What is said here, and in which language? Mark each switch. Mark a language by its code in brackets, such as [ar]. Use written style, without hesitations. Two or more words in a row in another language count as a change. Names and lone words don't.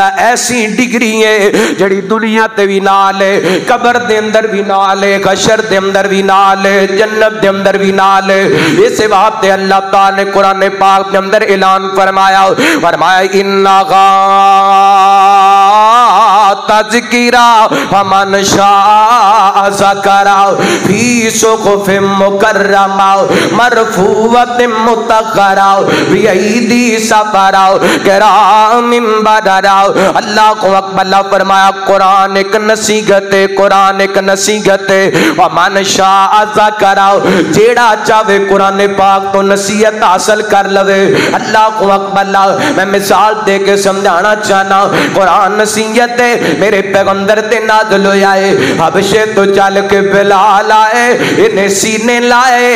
[pa] ایسی ڈگری ہے جہڑی دنیا تے بھی نال ہے، قبر دے اندر بھی نال ہے، حشر دے اندر بھی نال ہے، جنت دے اندر بھی نال ہے. اس بات تے اللہ تعالیٰ نے قرآن پاک کے اندر اعلان فرمایا. فرمایا [ar] إنها تذكرة فمن شاء ذكره في صحف مكرمة مرفوعة مطهرة بأيدي سفرة كرام بررة. الله أكبر. [pa] اللہ فرمایا قرآن اک نصیحت ہے، قرآن اک نصیحت ہے. [ar] ومن شاء ذكره, [pa] جہڑا چاہے قرآن پاک توں نصیحت حاصل کر لوے. [ar] الله أكبر. [pa] میں مثال دے کے سمجھانا چاہناں، قرآن نصیحت ہے. میرے پیغمبر تے نازل ہویا ہے، حبشے توں چل کے بلال آئے، انہیں سینے لائے.